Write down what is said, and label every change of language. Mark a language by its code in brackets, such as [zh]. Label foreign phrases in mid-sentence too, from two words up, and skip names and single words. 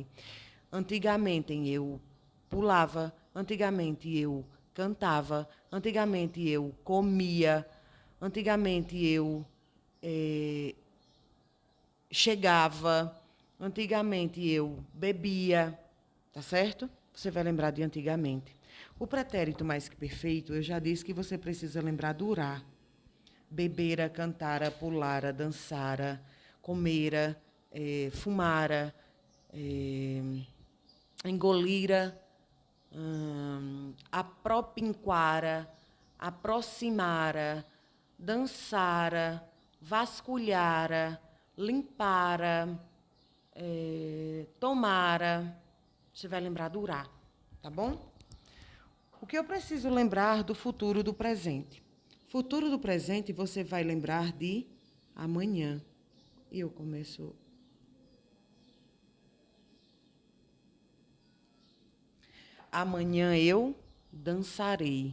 [pt] Antigamente eu pulava, antigamente eu cantava, antigamente eu comia, antigamente eu chegava, antigamente eu bebia, tá certo? Você vai lembrar de antigamente. O pretérito mais que perfeito, eu já disse que você precisa lembrar do urá. Bebera, cantara, pulara, dançara, comera, fumara, engolira, apropinquara, aproximara, dançara, vasculhara, limpara, tomara. Você vai lembrar do urá, tá bom? O que eu preciso lembrar do futuro do presente? Futuro do presente, você vai lembrar de amanhã. E eu começo. Amanhã eu dançarei.